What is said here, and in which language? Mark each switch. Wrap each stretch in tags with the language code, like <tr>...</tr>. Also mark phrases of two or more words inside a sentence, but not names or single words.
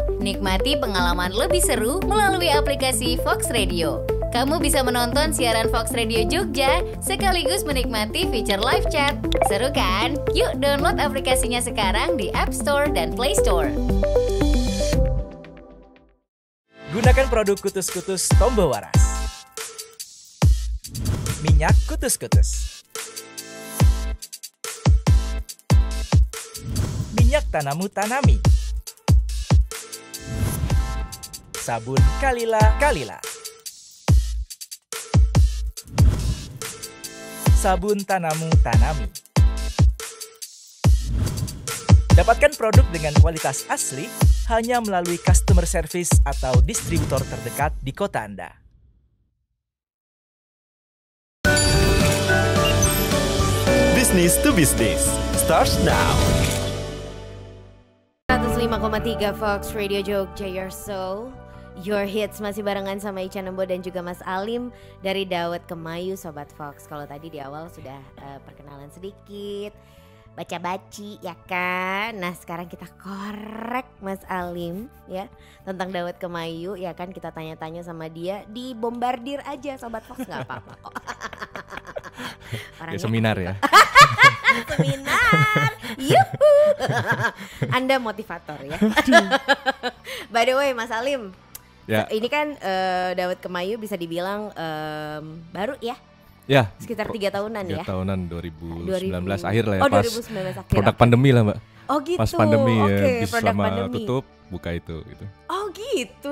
<id>Nikmati pengalaman lebih seru melalui aplikasi Fox Radio. Kamu bisa menonton siaran Fox Radio Jogja sekaligus menikmati fitur</id> <en>live chat.</en> <id>Seru kan? Yuk download aplikasinya sekarang di App Store dan Play Store. Gunakan produk Kutus-Kutus Tombo Waras. Minyak Kutus-Kutus. Minyak Tanamu Tanami. Sabun Kalila Kalila. Sabun Tanamu Tanami. Dapatkan produk dengan kualitas asli hanya melalui</id> <en>customer service</en> <id>atau distributor terdekat di kota Anda.</id> <en>Business to Business starts now. 105,3 Fox Radio Jogja, your soul, your hits.</en> <id>Masih barengan sama Ica Nembo dan juga Mas Alim dari Dawet Kemayu, Sobat Fox. Kalau tadi di awal sudah perkenalan sedikit, baca-baci ya kan. Nah sekarang kita korek Mas Alim ya tentang Dawet Kemayu ya kan. Kita tanya-tanya sama dia, dibombardir aja Sobat Fox, gak apa-apa kok. Ya, seminar ya. Seminar, yuhu. Anda motivator ya.</id> <en>By the way Mas Alim,</en> <id>ya. Ini kan Dawet Kemayu bisa dibilang baru ya. Ya, sekitar 3 tahunan ya. 3 tahunan 2019 akhir lah ya, oh, pas 2019 akhir. Produk pandemi lah Mbak. Oh gitu. Pas pandemi ya, bis produk sama pandemi. tutup buka itu gitu. Oh gitu.</id>